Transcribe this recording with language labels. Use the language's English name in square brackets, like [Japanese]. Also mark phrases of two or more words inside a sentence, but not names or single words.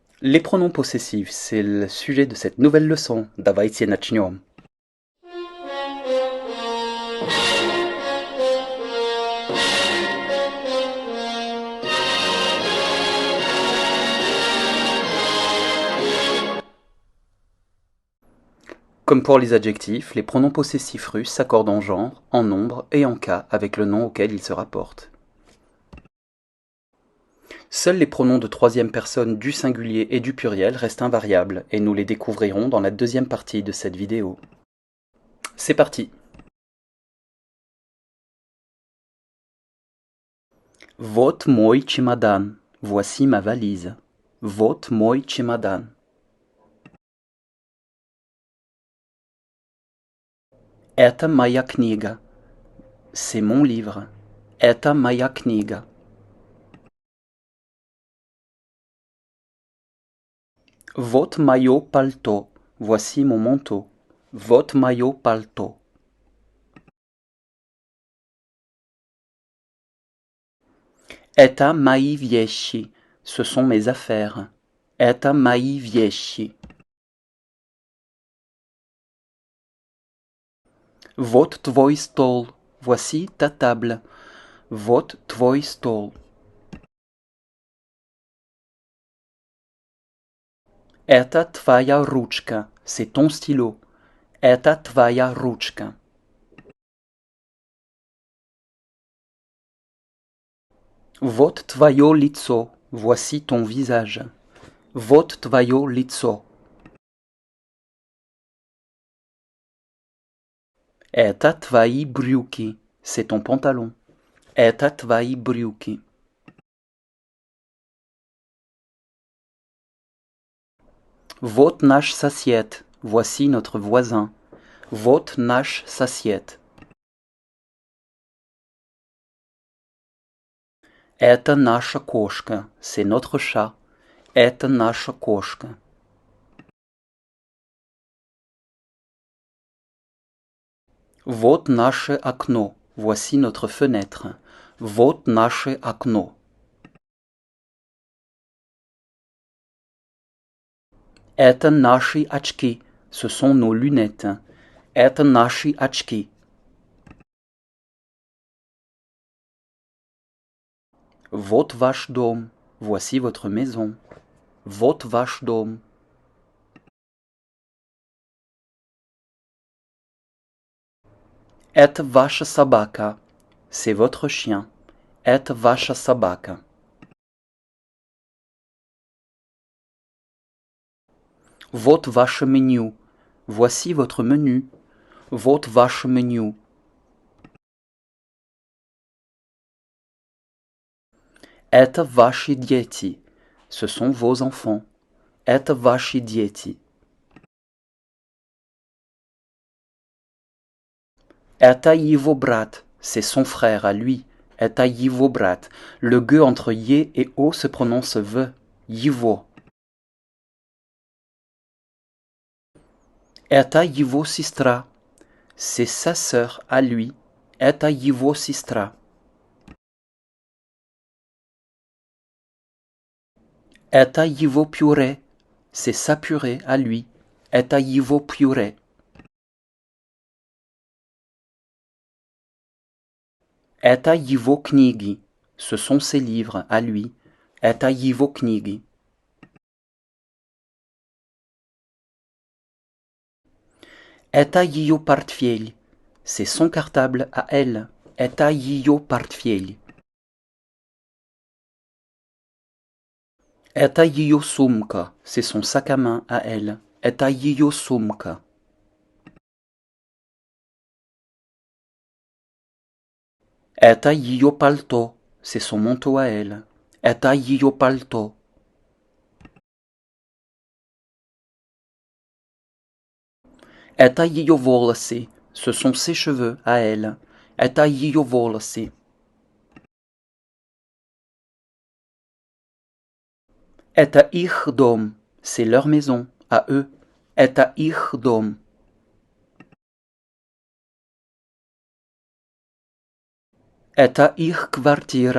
[French] Les pronoms possessifs, c'est le sujet de cette nouvelle leçon. [Russian] Давайте начнем. [French] Comme pour les adjectifs, les pronoms possessifs russes s'accordent en genre, en nombre et en cas avec le nom auquel ils se rapportent. Seuls les pronoms de troisième personne du singulier et du pluriel restent invariables, et nous les découvrirons dans la deuxième partie de cette vidéo. C'est parti! [Russian] Вот мой чемодан. [French] Voici ma valise. [Russian] Вот мой чемодан. Это моя книга. [French] C'est mon livre. [Russian] Это моя книга. Вот мое пальто. [French] Voici mon manteau. [Russian] Вот мое пальто. Это мои вещи. [French] Ce sont mes affaires. [Russian] Это мои вещи. Вот твой стол. [French] Voici ta table. [Russian] Вот твой стол. Это твоя ручка. [French] C'est ton stylo. [Russian] Это твоя ручка. Вот твое лицо. [French] Voici ton visage. [Russian] Вот твое лицо. Это твои брюки. [French] C'est ton pantalon. [Russian] Это твои брюки. Вот наш сосед. [French] Voici notre voisin. [Russian] Вот наш сосед. Это наша кошка. [French] C'est notre chat. [Russian] Это наша кошка. Вот наше окно. [French] Voici notre fenêtre. [Russian] Вот наше окно. Это наши очки. [French] Ce sont nos lunettes. [Russian] Это наши очки. Вот ваш дом. [French] Voici votre maison. [Russian] Вот ваш дом. Это ваша собака. [French] C'est votre chien. [Russian] Это ваша собака. Вот ваше меню. [French] Voici votre menu. [Russian] Вот ваше меню. Это ваши дети. [French] Ce sont vos enfants. [Russian] Это ваши дети. Это его брат. [French] C'est son frère à lui. [Russian] Это его брат. [French] Le gueux entre yé et o se prononce v. [Russian] Его. Это его сестра. [French] C'est sa sœur à lui. [Russian] Это его сестра. Это его пюре. [French] C'est sa purée à lui. [Russian] Это его пюре. Это его книги. [French] Ce sont ses livres à lui. [Russian] Это его книги. Это ее портфель. [French] C'est son cartable à elle. [Russian] Это ее портфель. Это ее сумка. [French] C'est son sac à main à elle. [Russian] Это ее сумка. Это ее пальто. [French] C'est son manteau à elle. [Russian] Это ее пальто. Это ее волосы. [French] Ce sont ses cheveux à elle. [Russian] Это ее волосы. Это их дом. [French] C'est leur maison à eux. [Russian] Это их дом. Это их квартира.